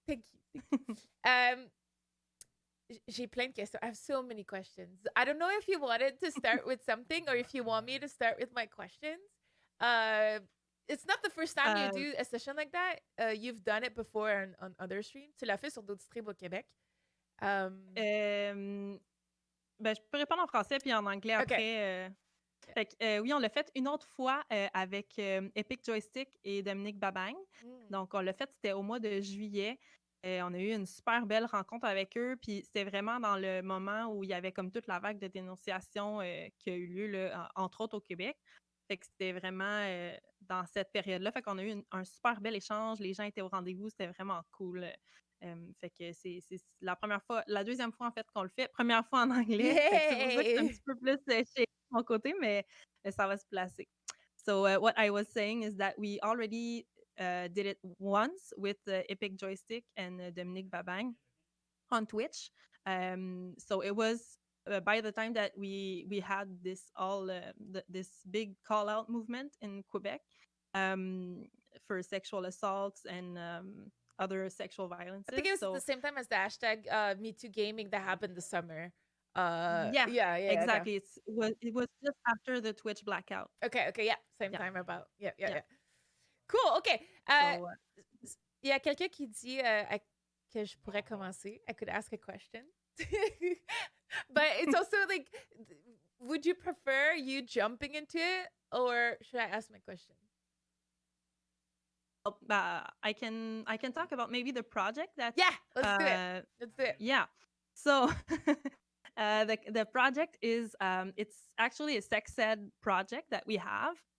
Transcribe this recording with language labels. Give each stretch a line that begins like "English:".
English: Thank you.
French: J'ai plein de questions.
English: I have so many questions. I don't know if you wanted to start with something or if you want me to start with my questions. It's not the first time you do a session like that. You've done it before on other streams.
French: Tu l'as fait sur d'autres streams au Québec. Ben, je peux répondre en français puis en anglais après. Fait que, oui, on l'a fait une autre fois avec Epic Joystick et Dominique Babagne. Donc, on l'a fait, c'était au mois de juillet. On a eu une super belle rencontre avec eux, puis c'était vraiment dans le moment où il y avait comme toute la vague de dénonciation qui a eu lieu, là, entre autres au Québec. Fait que c'était vraiment dans cette période-là. Fait qu'on a eu un super bel échange. Les gens étaient au rendez-vous, c'était vraiment cool. Fait que c'est la deuxième fois en fait qu'on le fait. Première fois en anglais. C'est pour ça que c'est un petit peu plus chez mon côté, mais ça va se placer.
English: So what I was saying is that we already did it once with Epic Joystick and Dominique Babagne on Twitch. So it was by the time that we had this this big call out movement in Quebec for sexual assaults and other sexual violences. I think it was at the same time as the hashtag #MeTooGaming that happened this summer. Yeah, exactly. Okay. It was just after the Twitch blackout. Okay, yeah, same time about. Yeah. Cool, okay.
French: Il y a quelqu'un qui dit que je pourrais commencer.
English: I could ask a question. But it's also like, would you prefer you jumping into it, or should I ask my question? I can talk about maybe the project that. Yeah, let's do it. Yeah. So the project is it's actually a sex ed project that we have.